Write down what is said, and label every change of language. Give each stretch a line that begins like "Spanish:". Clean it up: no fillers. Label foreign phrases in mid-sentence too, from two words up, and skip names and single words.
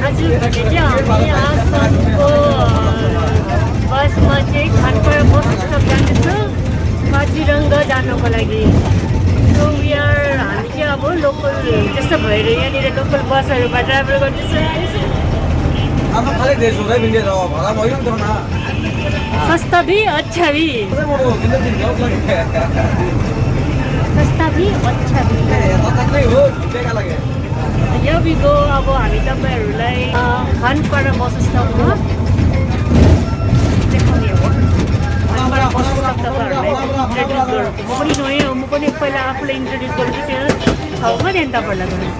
Nepali: हामी आसामको बसमा चाहिँ खानपाडा
English: bus stop
Nepali: जाँदैछौँ काजिरङ्गा जानको लागि। सो हामी चाहिँ अब लोकल त्यस्तो भएर यहाँनिर लोकल बसहरूमा ट्राभल गर्दैछौँ।
Hindi: सस्ता भी अच्छा भी, सस्ता भी अच्छा भी।
Nepali: यो बिगो अब हामी तपाईँहरूलाई खानपाडा
English: bus stop
Nepali: देखाउने हो। खानपाडा
English: bus stop
Nepali: तपाईँहरूलाई इन्ट्रोड्युस गर्छु। म पनि नयाँ हो, म पनि पहिला आफूलाई इन्ट्रोड्युस गर्छु, त्यो ठाउँमा त्यहाँदेखि तपाईँहरूलाई गर्छु।